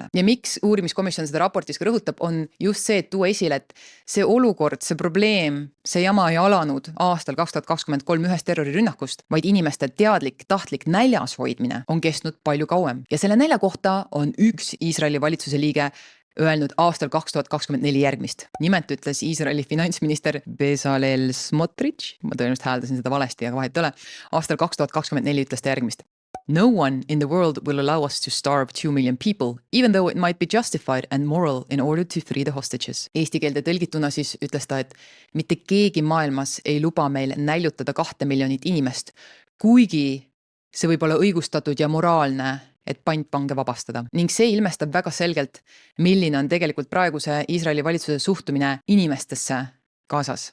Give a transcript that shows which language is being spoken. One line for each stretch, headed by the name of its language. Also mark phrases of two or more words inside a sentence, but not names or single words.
Estonian: Ja miks uurimiskomisjon seda raportis ka rõhutab, on just see, et tuua esile, et see olukord, see probleem, see jama ei alanud aastal 2023 ühest terrorirünnakust, vaid inimeste teadlik, tahtlik näljas hoidmine on kestnud palju kauem. Ja selle nälja kohta on üks Iisraeli valitsuse liige öelnud aastal 2024 järgmist. Nimelt ütles Iisraeli finantsminister Bezalel Smotrich, ma tõenäoliselt hääldasin seda valesti, aga vahet ei ole, aastal 2024 ütles ta järgmist.
English: No one in the world will allow us to starve 2 million people, even though it might be justified and moral in order to free the hostages.
Estonian: Eesti keelde tõlgituna siis ütles ta, et mitte keegi maailmas ei luba meil näljutada 2 miljonit inimest, kuigi see võib olla õigustatud ja moraalne, et pantvange vabastada. Ning see ilmestab väga selgelt, milline on tegelikult praeguse Iisraeli valitsuse suhtumine inimestesse Gazas.